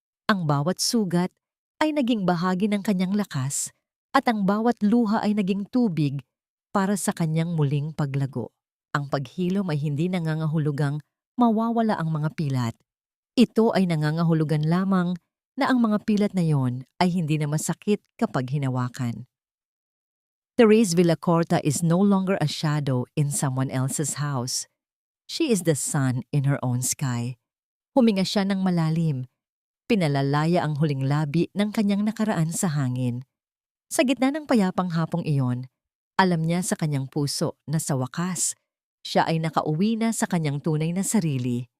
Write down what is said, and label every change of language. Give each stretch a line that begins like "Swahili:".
Filipino: Ang bawat sugat ay naging bahagi ng kanyang lakas at ang bawat luha ay naging tubig para sa kanyang muling paglago. Ang paghilom ay hindi nangangahulugang mawawala ang mga pilat. Ito ay nangangahulugan lamang na ang mga pilat na yon ay hindi na masakit kapag hinawakan.
English: Therese Villacorta is no longer a shadow in someone else's house. She is the sun in her own sky.
Filipino: Huminga siya ng malalim. Pinalalaya ang huling labi ng kanyang nakaraan sa hangin. Sa gitna ng payapang hapong iyon, alam niya sa kanyang puso na sa wakas, siya ay nakauwi na sa kanyang tunay na sarili.